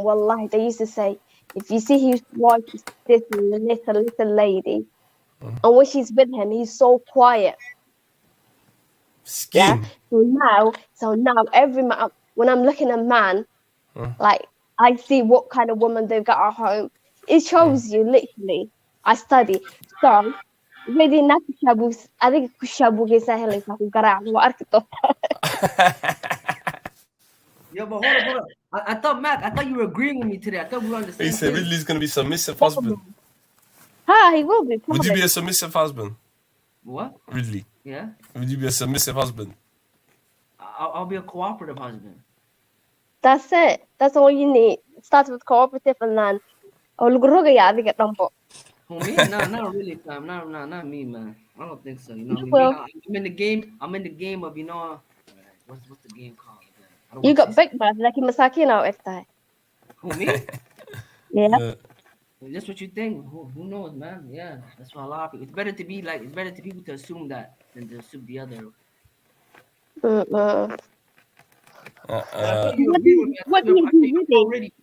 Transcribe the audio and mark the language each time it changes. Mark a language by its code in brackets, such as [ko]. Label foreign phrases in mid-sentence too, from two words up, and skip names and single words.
[en] Wallahi, they used to say, if you see his wife is this little lady, and when she's with him, he's so quiet. Skin. Yeah. So now every man, when I'm looking at a man, like I see what kind of woman they've got at home. It shows you literally. I study. So really not shabus. I think [so] shabugisa helaysa ku garaac waa arki doontaa. [en] Yo, but hold on. I thought, Matt, I thought you were agreeing with me today. I thought we were on the same He said page. Ridley's gonna be submissive husband. He will be. Would you be a submissive husband? What? Ridley. Yeah. Would you be a submissive husband? I'll be a cooperative husband. That's it. That's all you need. Start with cooperative and then [so] lagu rogayaa adiga dhanbo. [en] Who, me? No, not really, fam. Not me, man. I don't think so. You know what Well, I mean? I'm in the game. I'm in the game of, you know, what's the game called? You got big mouth, [so] laakiin masaakiin aa u eg tahay. [en] Who, me? Yeah. That's what you think. Who knows, man? Yeah, that's why a lot of people. It's better to be people to assume that than to assume the other. What do you do with it?